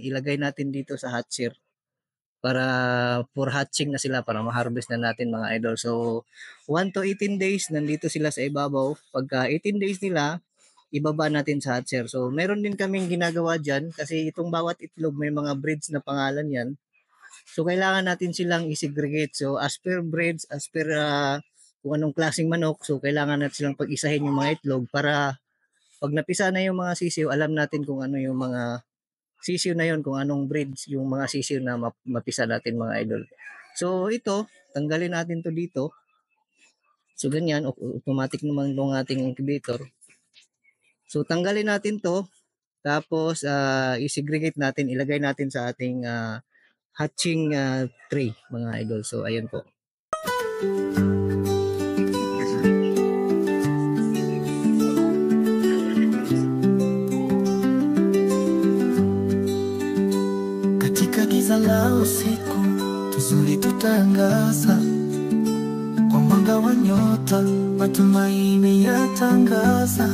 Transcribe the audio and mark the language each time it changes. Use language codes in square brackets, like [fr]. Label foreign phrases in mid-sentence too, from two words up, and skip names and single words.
[tl] Ilagay natin dito sa hatcher. Para [en] for hatching [tl] na sila. Para ma-harvest na natin mga idol. So [en] 1 to 18 days [tl] nandito sila sa ibabaw. Pagka 18 days nila, ibaba natin sa hatcher. So meron din kaming ginagawa dyan. Kasi itong bawat itlog may mga breeds na pangalan yan. So kailangan natin silang i-segregate. So [en] as per breeds, as per [tl] kung anong klaseng manok, so kailangan natin silang pag-isahin yung mga itlog para pag napisa na yung mga sisiw, alam natin kung ano yung mga sisiw na yun, kung anong breeds yung mga sisiw na mapisa natin mga idol. So ito, tanggalin natin to dito. So ganyan, automatic naman itong ating incubator. So tanggalin natin to, tapos i-segregate natin, ilagay natin sa ating [en] hatching tray [tl] mga idol. So ayan po. [sw] Katika giza la usiku tuzuri tutaangaza kwa mwanga wa nyota, matumaini yatangaza.